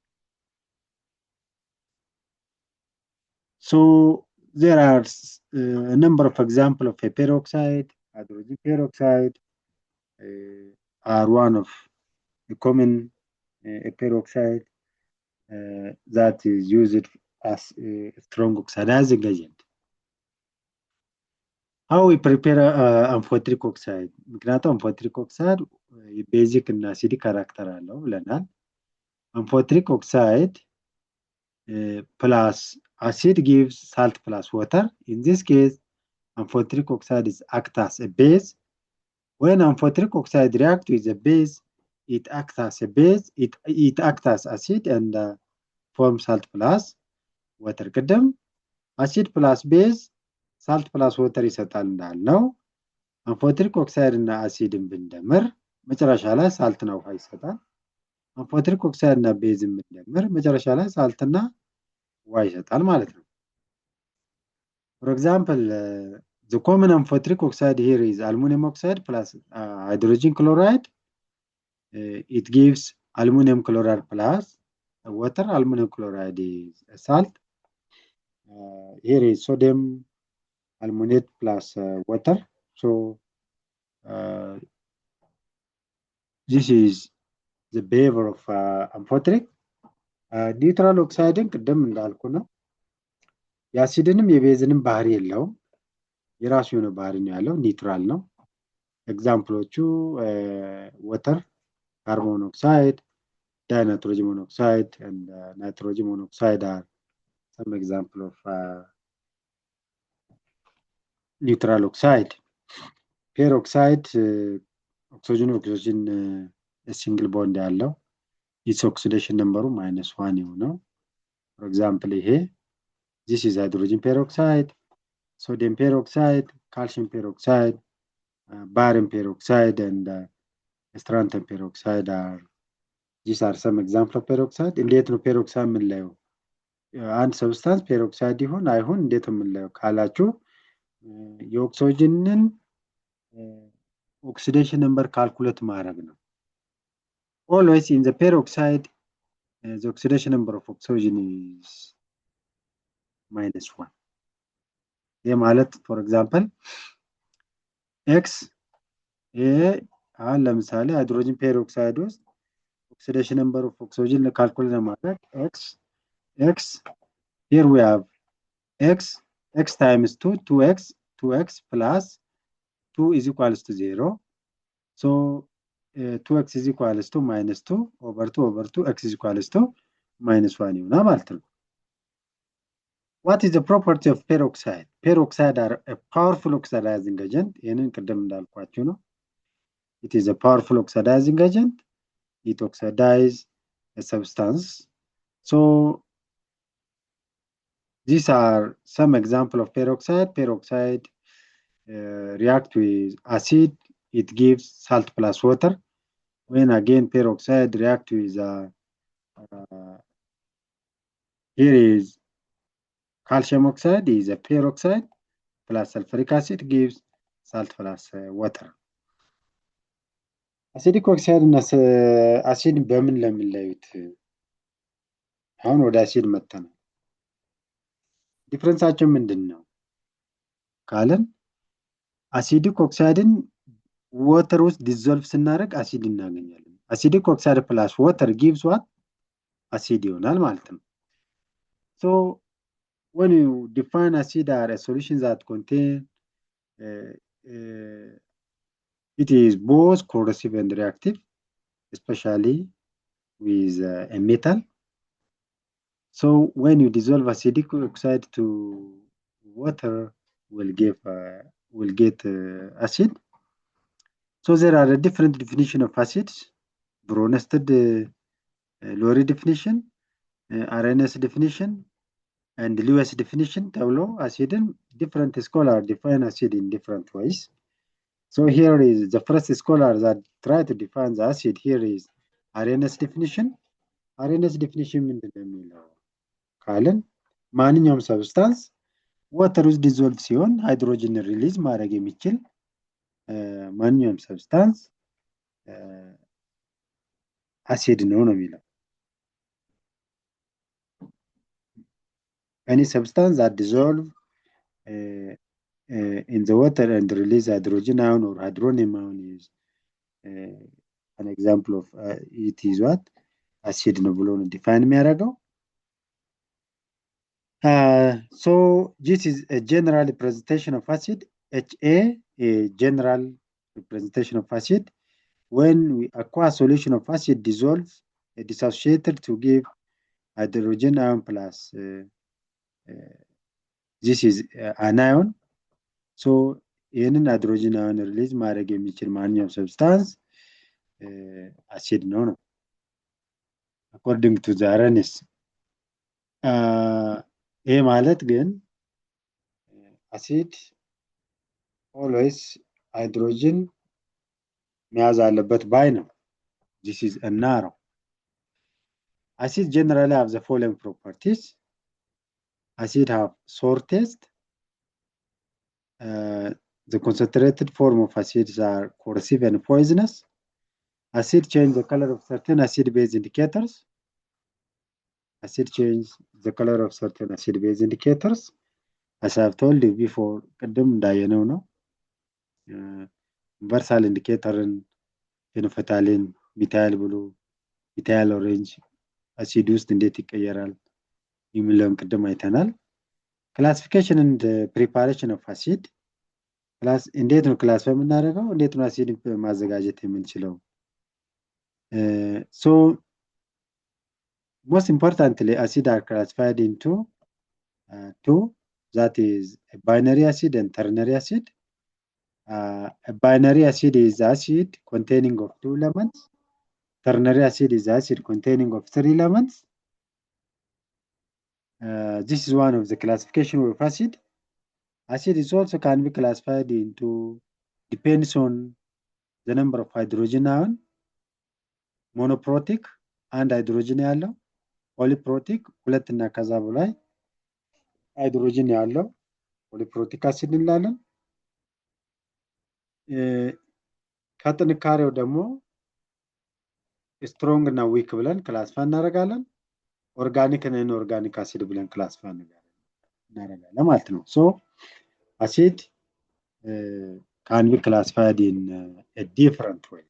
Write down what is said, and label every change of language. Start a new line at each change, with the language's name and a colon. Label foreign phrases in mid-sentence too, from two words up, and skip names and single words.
English: So there are a number of examples of a peroxide. Hydrogen peroxide are one of the common peroxide that is used as a strong oxidizing agent. How we prepare amphoteric oxide? ምክንያቱም amphoteric oxide basic እና acidic character
Amharic: አለው ብለናል።
English: Amphoteric oxide plus acid gives salt plus water. In this case, amphoteric oxide is act as a base. When amphoteric oxide reacts with a base, it acts as a base. It acts as acid and forms salt plus water.
Amharic: ቅድም
English: acid plus base, salt plus water
Amharic: ይሰጣል እንዳልነው
English: amphoteric oxide
Amharic: እና አሲድን ብንደምር መጨረሻ ላይ ሳልትና ውሃ ይሰጣል።
English: amphoteric oxide
Amharic: እና ቤዝን ብንደምር መጨረሻ ላይ ሳልትና ውሃ ይሰጣል ማለት ነው።
English: For example, the common amphoteric oxide here is aluminum oxide plus hydrogen chloride. It gives aluminum chloride plus water. Aluminum chloride is a salt. Here is sodium aluminate plus water. So this is the behavior of amphoteric. Neutral oxide
Amharic: ቅድም እንዳልኩ ነው። የአሲድንም የቤዝንም ባህሪ የለውም። የራሱ የሆነ ባህሪ ነው ያለው፣ ኒውትራል ነው። ኤግዛምፕሎቹ
English: water, carbon monoxide, dinitrogen monoxide, and nitrogen monoxide are some example of neutral oxide. Peroxide, oxygen a single bond ያለው its oxidation number -1 የሆነው። For example, here this is hydrogen peroxide, sodium peroxide, calcium peroxide, barium peroxide, and strontium peroxide these are some example of peroxide.
Amharic: እንዴት ነው peroxide የምንለየው? አንድ ሰብስታንስ ፔሮክሳይድ ይሁን አይሁን እንዴት ነው የምንለየው ካላችሁ የኦክሲጅንን
English: oxidation number calculate
Amharic: ማድረግ ነው።
English: Always in the peroxide the oxidation number of oxygen is -1.
Amharic: ይህ ማለት
English: for example x
Amharic: አሁን ለምሳሌ
English: hydrogen peroxide ውስጥ oxidation number of oxygen calculate ለማድረግ x here we have x times 2x plus 2 is equals to 0. So 2x is equals to -2 over 2 over 2 x is equals to -1
Amharic: ይሆናል ማለት ነው።
English: What is the property of peroxide? Peroxide are a powerful oxidizing agent.
Amharic: ይህንን ቅድም እንዳልኳችሁ ነው።
English: It is a powerful oxidizing agent. It oxidizes a substance. So these are some example of peroxide. Peroxide react with acid, it gives salt plus water. When again peroxide react with here is calcium oxide is a peroxide plus sulfuric acid gives salt plus water. Acidic oxide
Amharic: እና አሲድ በምን ለምንለዩት? አሁን ወደ አሲድ መጣን። ዲፈረንሳቸው ምንድነው ካለን አሲዲክ ኦክሳይድን water ውስጥ dissolve ስናደርግ አሲድ እናገኛለን።
English: acidic oxide plus water gives what? acid
Amharic: ይሆናል ማለት ነው።
English: So when you define acid as a solution that contain it is both corrosive and reactive, especially with a metal. So when you dissolve acidic oxide to water will get acid. So there are a different definition of acids: Bronsted Lowry definition, Arrhenius definition, and Lewis definition. ተብሎ acidን different scholars define acid in different ways. So here is the first scholar that try to define the acid. Here is Arrhenius definition. Arrhenius definition
Amharic: ምንድነው የሚለው ካለን ማንኛውም ሰብስታንስ water ውስጥ dissolve ሲሆን ሃይድሮጅን ሪሊዝ ማድረግ የሚችል ማንኛውም ሰብስታንስ አሲድ ነው የሚለው።
English: Any substance that dissolve in the water and release hydrogen ion or hydronium ion is an example of it is what? acid
Amharic: ነው ብሎ ነው
English: define የሚያደርገው። So this is a general representation of acid. HA, a general representation of acid. When we aqueous solution of acid dissolves, dissociated to give hydrogen ion plus this is an ion. So ይህንን hydrogen ion release
Amharic: ማድረግ የሚችል ማንኛውም
English: substance acid ነው። According to the Arrhenius.
Amharic: ይሄ ማለት ግን
English: acid always hydrogen
Amharic: መያዝ አለበት ባይ ነው።
English: This is a narrow. Acid generally have the following properties. Acid have sour taste. The concentrated form of acids are corrosive and poisonous. Acid change the color of certain acid base indicators. Acid change the color of certain acid base indicators. As I have told you before,
Amharic: ቅድም እንዳየነው ነው ዩኒቨርሳል ኢንዲኬተርን ፌኖፈታሊን
English: methyl blue methyl orange
Amharic: አሲድ ውስጥ እንዴት ይቀየራል የሚለውን ቅድም አይተናል።
English: classification and preparation of acid
Amharic: ክላስ እንዴት ነው ክላስ የምናደርገው እንዴት ነው አሲድ ማዘጋጀት የምንችለው?
English: So most importantly acid are classified into two, that is a binary acid and ternary acid. A binary acid is acid containing of two elements. Ternary acid is acid containing of three elements. This is one of the classification of acid. Acid is also can be classified into, depends on the number of hydrogen ion, monoprotic and hydrogen
Amharic: ያለው ፖሊፕሮቲክ ሁለት እና ከዛ በላይ ሃይድሮጅን ያለው ፖሊፕሮቲክ አሲድ እንላለን። ከጥንካሬው ደግሞ ስትሮንግ እና ዊክ ብለን ክላሲፋይ እናደርጋለን። ኦርጋኒክ እና ኢንኦርጋኒክ አሲድ ብለን ክላሲፋይ እናደርጋለን ማለት ነው።
English: so acid can be classified in different ways.